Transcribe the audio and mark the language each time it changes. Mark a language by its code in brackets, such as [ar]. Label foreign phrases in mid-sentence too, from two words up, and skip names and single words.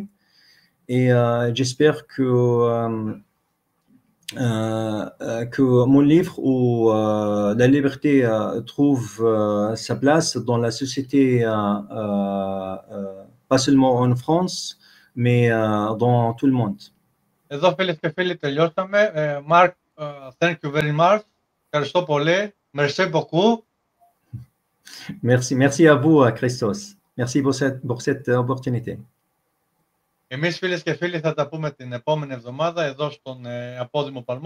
[fr] Et j'espère que mon livre où la liberté trouve sa place dans la société, pas seulement en France, mais dans tout le monde. [el] Εδώ φίλες και φίλοι τελειώσαμε. [en] Mark, thank you very much. [el] Ευχαριστώ πολύ. [fr] Merci beaucoup. Merci à vous, Christos. Merci pour cette opportunité. [el] Εμείς φίλες και φίλοι θα τα πούμε την επόμενη εβδομάδα εδώ στον Απόδημο Παλμό.